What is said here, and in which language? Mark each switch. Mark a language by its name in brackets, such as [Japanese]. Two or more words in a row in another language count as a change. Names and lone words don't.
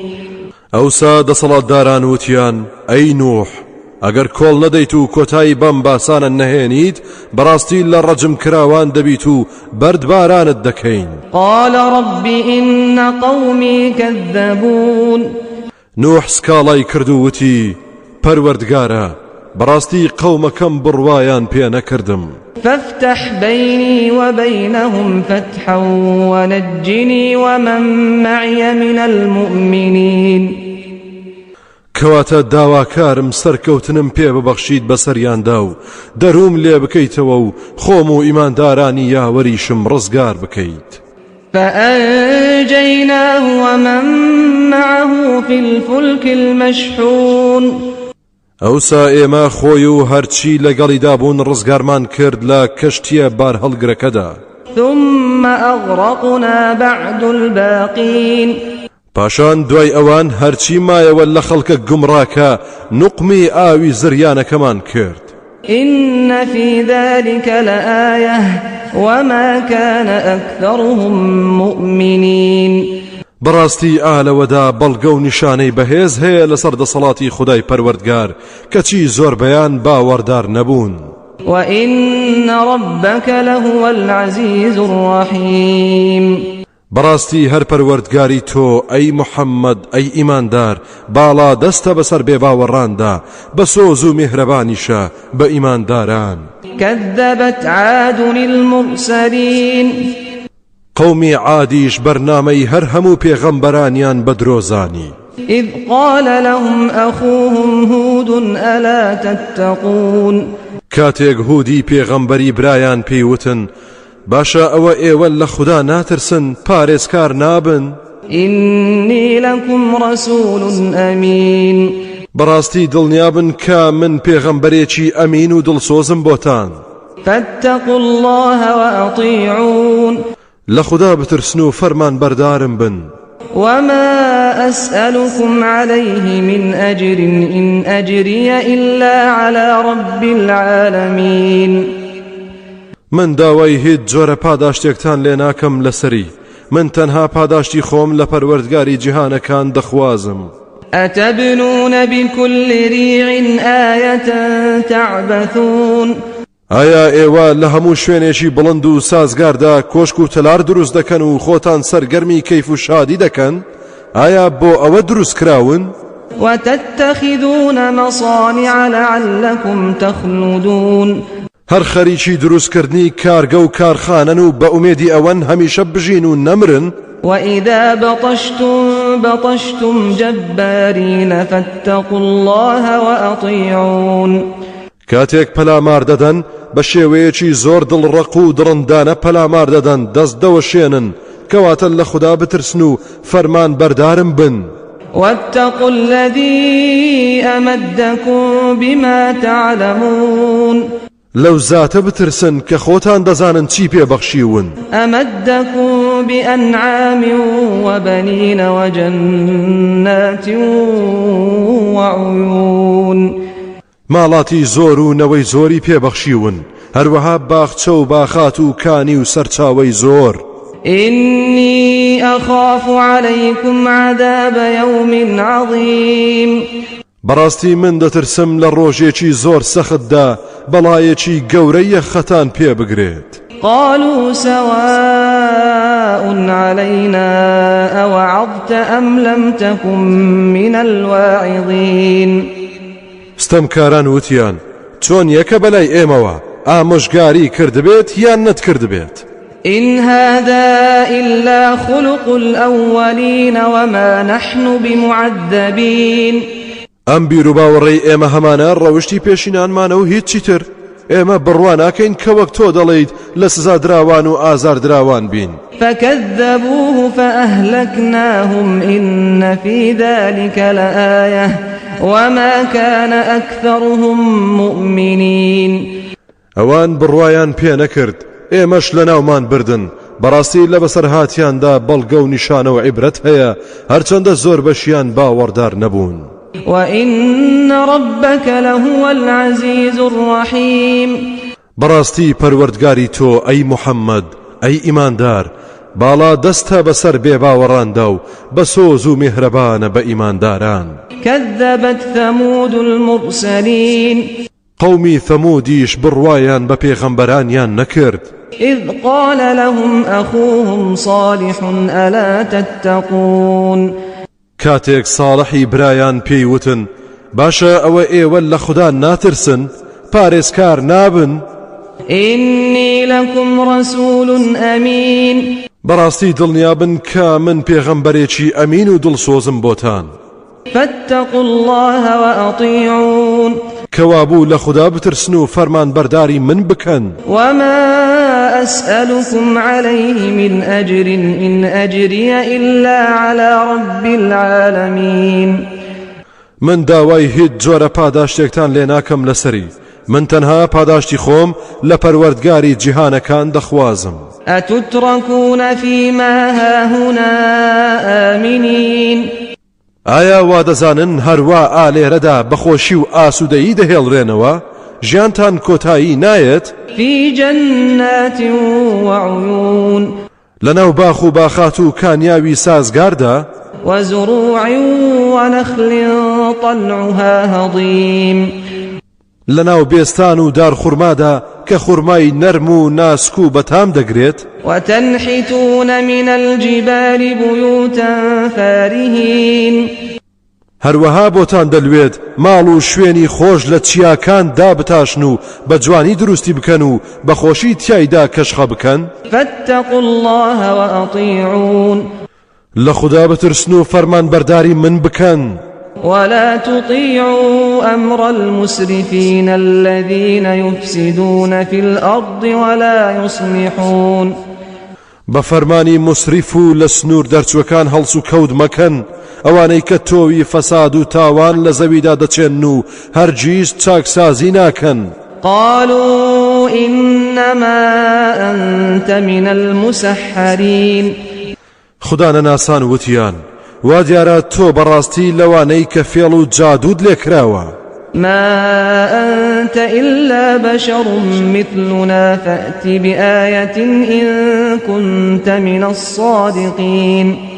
[Central Kurdish] ئەوسا دەسەڵاتداران وتیان ئەی نوح ئەگەر کۆڵ نەدەیت و کۆتایی بەم باسانە نەهێنیت بەڕاستی لە ڕەجم کراوان دەبیت و بەردبارانت دەکەین. [Arabic] قال رب إن قومي كذبون. [Central Kurdish] نوح سکاڵای کرد و وتی پەروەردگارە بەڕاستی قەومەکەم بڕوایان پێ نەکردم. [Arabic] فافتح بيني وبينهم فتحا ونجني ومن معي من المؤمنين. [Central Kurdish] کەواتە داواکارم سەرکەوتنم پێ ببەخشید بەسەریاندا و دەروم لێ بکەیتەوە و خۆم و ئیماندارانی یاوەریشم ڕزگار بکەیت. [Arabic] فأنجيناه ومن معه في الفلك المشحون. [Central Kurdish] ئەوسا ئێمە خۆی و هەرچی لەگەڵیدا بوون ڕزگارمان کرد لە کەشتیە بار هەڵگرەکەدا. [Arabic] ثم أغرقنا بعد الباقين. [Central Kurdish] پاشان دوای ئەوان هەرچی مایەوە لە خەڵکە گومڕاکە نوقمی ئاوی زریانەکەمان کرد. [Arabic] إن في ذلك لآية وما كان أكثرهم مؤمنين. [Central Kurdish] بەڕاستی ئالەوەدا بەڵگە و نیشانەی بەهێز هەیە لەسەر دەسەڵاتی خودای پەروەردگار کەچی زۆربەیان باوەڕدار نەبوون. [Arabic] وإن ربك لهو العزيز الرحيم. [Central Kurdish] بەڕاستی هەر پەروەردگاری تۆ ئەی محەممەد ئەی ئیماندار باڵا دەستە بەسەر بێ باوەڕاندا بە سۆز و میهرەبانیشە بە ئیمانداران. [Arabic] كذبت عاد المرسلين. [Central Kurdish] قومی عادیش بەرنامەی هەر هەموو پێغەمبەرانیان بەدرۆزانی. [Arabic] إذ قال لهم أخوهم هود ألا تتقون. [Central Kurdish] کاتێک هودی پێغەمبەری برایان پێیوتن باشە ئەوە ئێوە لە خوددا ناترسن پارێزکار نابن. [Arabic] إني لكم رسول أمين. [Central Kurdish] بەڕاستی دڵنیابن کە من پێغەمبەرێکی ئەمین و دڵسۆزم بۆتان. [Arabic] فاتقوا الله وأطيعون [Central Kurdish] لخدا بترسنو فرمان بردارم بن [Arabic] وما أسألكم عليه من أجر إن أجري إلا على رب العالمين [Central Kurdish] من داوای هیچ جۆرە پاداشتێکتان لێ ناکەم لەسەری من تەنها پاداشتی خۆم لە پەروەردگاری جیهانەکان دەخوازم [Arabic] أتبنون بكل ريع آية تعبثون [Central Kurdish] ئایا ئێوە لە هەموو شوێنێکی بڵند و سازگاردا کۆشک و تەلار دروست دەکەن و خۆتان سەرگەرمی کەیف و شادی دەکەن ئایا بۆ ئەوە دروست کراون [Arabic] وتتخذون مصانع لعلكم تخلدون [Central Kurdish] هەر خەریکی دروستکردنی کارگە و کارخانەن و بە ئومێدی ئەوەن هەمیشە بژین و نەمرن [Arabic] وإذا بطشتم جبارين فاتقوا الله وأطيعون [Central Kurdish] کاتێک پەلامار دەدەن بە شێوەیەکی زۆر دڵڕەق و دڕندانە پەلامار دەدەن دەست دەوەشێنن کەواتە لە خوددا بترسن و فەرمان بەردارم بن [Arabic] واتقوا الذي أمدكم بما تعلمون [Central Kurdish] لەو زاتە بترسن کە خۆتان دەزانن چی پێبەخشیون [Arabic] أمدكم بأنعام وبنين وجنات وعيون [Central Kurdish] ماڵاتی زۆر و نەوەی زۆری پێبەخشیون هەروەها باخچە و باخات و کانی و سەرچاوەی زۆر [Arabic] إني أخاف عليكم عذاب يوم عظيم [Central Kurdish] بەڕاستی من دەترسم لە ڕۆژێکی زۆر سەختدا بەڵایەکی گەورەی خەتان پێ بگرێت [Arabic] قالوا سواء علينا أوعظت أم لم تكن من الواعظين [Central Kurdish] ستەمکاران وتیان چۆن یەکە بەلای ئێمەوە ئامۆژگاری کردبێت یان نەتکردبێت [Arabic] إن هذا إلا خلق الأولين وما نحن بمعذبين [Central Kurdish] ئەم بیر و باوەڕێی ئێمە هەمانە ڕەوشتی پێشینانمانە و هیچی تر ئێمە بڕوان ناکەین کە وەک تۆ دەڵێیت لە سزا دراوان و ئازار دراوان بین [Arabic] فكذبوه فأهلكناهم إن في ذلك لآية وما كان أكثرهم مؤمنين [Central Kurdish] ئەوان بڕوایان پێ نەکرد ئێمەش لەناومان بردن بەڕاستی لە بەسەرهاتیاندا بەڵگە و نیشانە و عیبرەت هەیە هەرچەندە زۆر بەشیان باوەڕدار نەبوون [Arabic] وإن ربك لهو العزيز الرحيم [Central Kurdish] بەڕاستی پەروەردگاری تۆ ئەی محەممەد ئەی ئیماندار باڵا دەستە بەسەر بێباوەڕاندا و بە سۆز و میهرەبانە بە ئیمانداران [Arabic] كذبت ثمود المرسلين [Central Kurdish] قومی ثەمودیش بڕوایان بە پێغەمبەرانیان نەکرد [Arabic] إذ قال لهم أخوهم صالح ألا تتقون [Central Kurdish] کاتێک ساڵحی برایان پێیوتن باشە ئەوە ئێوە لە خوددا ناترسن پارێزکار نابن [Arabic] إني لكم رسول أمين [Central Kurdish] بەڕاستی دڵنیابن کە من پێغەمبەرێکی ئەمین و دڵسۆزم بۆتان [Arabic] فاتقوا الله وأطيعون [Central Kurdish] کەوابوو لە خوددا بترسن و فەرمان بەرداری من بکەن [Arabic] وما أسألكم عليه من أجر إن أجري إلا على رب العالمين [Central Kurdish] من داوای هیچ جۆرە پاداشتێکتان لێ ناکەم لەسەری من تەنها پاداشتی خۆم لە پەروەردگاری جیهانەکان دەخوازم [Arabic] أتتركون فيما هاهنا آمنين [Central Kurdish] ئایا وا دەزانن هەروە ئالێرەدا بەخۆشی و ئاسوودەیی دەهێڵڕێنەوە ژیانتان کۆتایی نایەت [Arabic] في جنات وعيون [Central Kurdish] لەناو باخ و باخات و کانیاوی سازگاردا [Arabic] وزروع ونخل طلعها هضيم [Central Kurdish] لەناو بێستان و دارخورمادا کە خوڕمای نەرم و ناسک و بەتام دەگرێت [Arabic] وتنحتون من الجبال بيوتا فارهين [Central Kurdish] هەروەها بۆتان دەلوێت ماڵ و شوێنی خۆش لە چیاکان دابتاشن و بە جوانی دروستی بکەن و بە خۆشی تیایدا کەشخە بکەن [Arabic] فاتقوا الله وأطيعون [Central Kurdish] لە خوددا بترسن و فەرمان بەرداری من بکەن [Arabic] ولا تطيعوا أمر المسرفين الذين يفسدون في الأرض ولا يصلحون [Central Kurdish] بفرمانی مسرف و لسنور دەرچوەکان هەڵس و کەوت مەکەن ئەوانەی کە تۆوی فەساد و تاوان لە زەویدا دەچێن و هەرگیز چاکسازی ناکەن [Arabic] قالوا إنما أنت من المسحرين [Central Kurdish] خدا نەناسان وتیان وا دیارە تۆ بەڕاستی لەوانەی کە فێڵ و جادود لێکراوە [Arabic] ما أنت إلا بشر مثلنا فأت بآية إن كنت من الصادقين